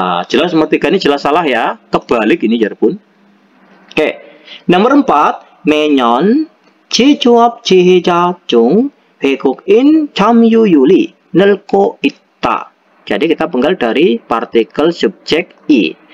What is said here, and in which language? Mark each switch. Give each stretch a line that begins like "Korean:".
Indonesian: Jelas nomor 3 ini jelas salah ya, kebalik ini ya pun. Oke, nomor 4,
Korean: 매년 제조업 지휘자 중 외국인 점유율이 늘고 있다.
Indonesian: Jadi kita penggal dari partikel subjek i.